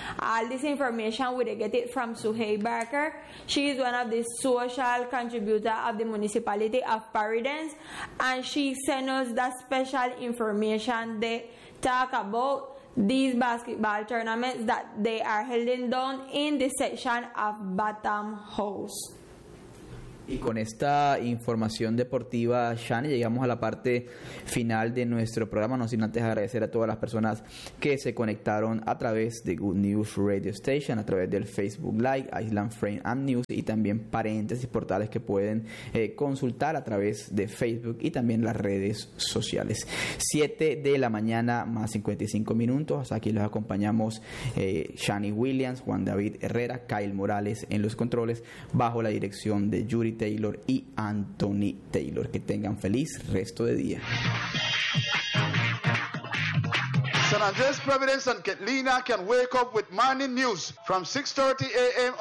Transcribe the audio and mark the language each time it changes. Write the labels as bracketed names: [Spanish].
[English] All this information we get it from Suhey Barker. She is one of the social contributors of the municipality of Paradise, and she sent us that special information. They talk about these basketball tournaments that they are holding down in the section of Batam House. [Spanish] Y con esta información deportiva, Shani, llegamos a la parte final de nuestro programa. No sin antes agradecer a todas las personas que se conectaron a través de Good News Radio Station, a través del Facebook Live, Island Frame and News, y también paréntesis portales que pueden consultar a través de Facebook y también las redes sociales. 7:55 p.m. Hasta aquí los acompañamos Shani Williams, Juan David Herrera, Kyle Morales en los controles, bajo la dirección de Yuri Taylor y Anthony Taylor. Que tengan feliz resto de día. [English] San Andrés, Providence and Catalina can wake up with morning news from 6:30 a.m.